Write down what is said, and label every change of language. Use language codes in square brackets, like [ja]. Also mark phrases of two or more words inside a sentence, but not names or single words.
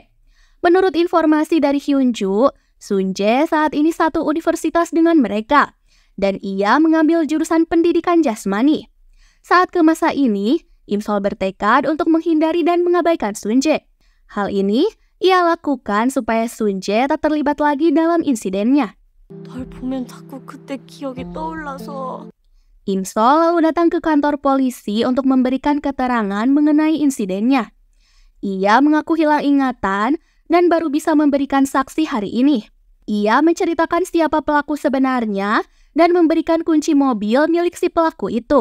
[id] Menurut informasi dari Hyunju, Sunje saat ini satu universitas dengan mereka, dan ia mengambil jurusan pendidikan jasmani. Saat ke masa ini, Imsol bertekad untuk menghindari dan mengabaikan Sunje. Hal ini ia lakukan supaya Sunje tak terlibat lagi dalam insidennya. [ko] 널 보면 자꾸 그때 기억이 떠올라서. [id] Imsol lalu datang ke kantor polisi untuk memberikan keterangan mengenai insidennya. Ia mengaku hilang ingatan dan baru bisa memberikan saksi hari ini. Ia menceritakan siapa pelaku sebenarnya dan memberikan kunci mobil milik si pelaku itu.